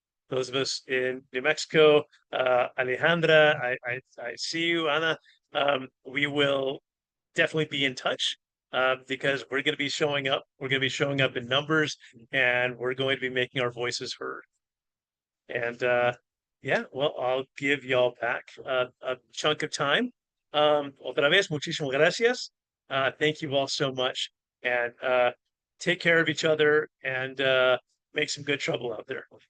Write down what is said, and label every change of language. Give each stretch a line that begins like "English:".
English: Those of us in New Mexico, Alejandra, I see you, Ana. We will definitely be in touch because we're going to be showing up. We're going to be showing up in numbers, and we're going to be making our voices heard. And yeah, well, I'll give y'all back a chunk of time.
Spanish: Otra vez, muchísimas gracias.
English: Thank you all so much, and take care of each other, and make some good trouble out there.